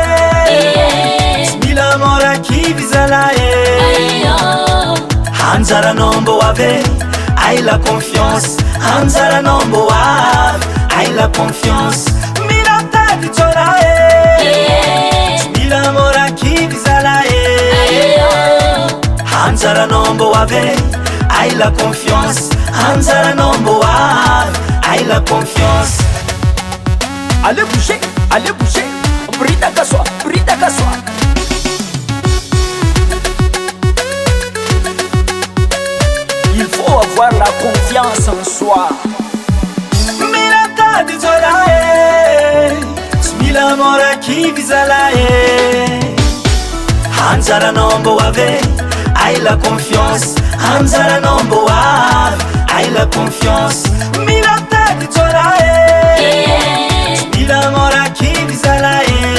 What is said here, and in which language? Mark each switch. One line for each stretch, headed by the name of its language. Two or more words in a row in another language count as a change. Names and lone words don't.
Malagasy: mila mora kivy zalahy anjaranao mbô avy ay
French: la confiance
Malagasy: anjaranao mbô avy ay
French: la confiance
Malagasy: mila mitady jola mila mora kivy zalahy anjaranao mbô avy ay
French: la confiance
Malagasy: anjaranao mbô avy ay
French: la confiance allez bouger brida kaswa il faut avoir la confiance en soi
Malagasy: mila mitady jola mila mora kivy zalahy anjaranao mbô avy ay
French: la confiance
Malagasy: anjaranao mbô avy ay
French: la confiance
Malagasy: mila mitady jola mila mora kivy zalahy